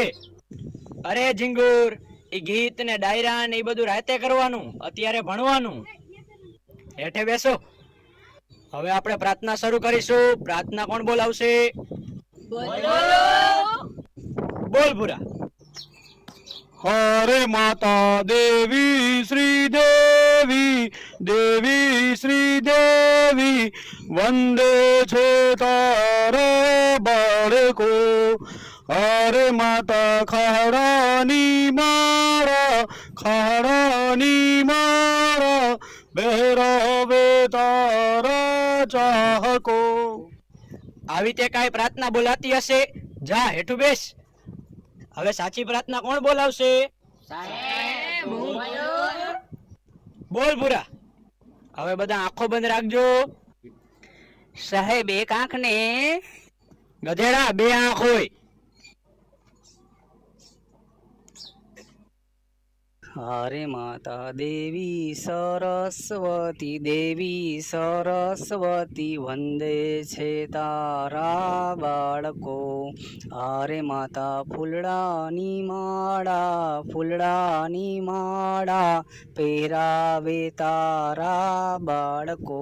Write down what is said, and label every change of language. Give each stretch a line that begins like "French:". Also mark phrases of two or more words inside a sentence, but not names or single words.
Gujarati: અરે ઝીંગુર એ ગીત ને ડાયરા ને એ બધું રાતે કરવાનું અત્યારે ભણવાનું। હેઠે બેસો હવે આપણે પ્રાર્થના શરૂ કરીશું। પ્રાર્થના કોણ બોલાવશે? બોલો। બોલ પૂરા। હરે માતા દેવી શ્રી દેવી દેવી શ્રી દેવી વંદે છે તારા બાળકો। હરે માતા ખાડાની મારા બહરાવે તારા ચાહકો। આવી તે કાંઈ પ્રાર્થના બોલાતી હશે જા હેઠું બેસ। હવે સાચી પ્રાર્થના કોણ બોલાવશે? સાહેબ હું બોલું। બોલ પૂરા। હવે બધા આંખો બંધ રાખજો। સાહેબ એક આંખ ને ગધેડા બે આંખ હોય। હરે માતા દેવી સરસ્વતી વંદે છે તારા બાળકો। હરે માતા ફૂલડાની માળા પહેરાવે તારા બાળકો।